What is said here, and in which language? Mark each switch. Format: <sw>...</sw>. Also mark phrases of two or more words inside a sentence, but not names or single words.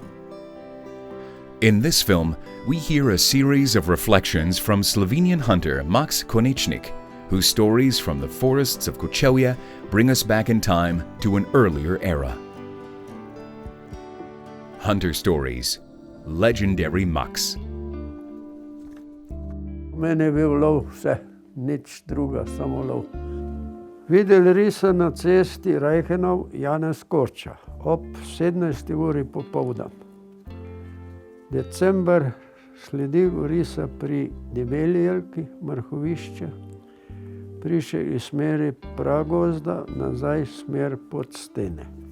<en>In this film, we hear a series of reflections from Slovenian hunter Max Konečnik, whose stories from the forests of Kočevje bring us back in time to an earlier era. Hunter Stories, Legendary Max.</en> <sl>Meni je bil lov vse, nič druga, samo lov. Videli risa na cesti Reichenau Janez Korča ob 17. uri popoldan. December sledil risa pri Debeli jelki, Mrhovišče, prišel iz smeri Pragozda, nazaj smer pod stene.</sl>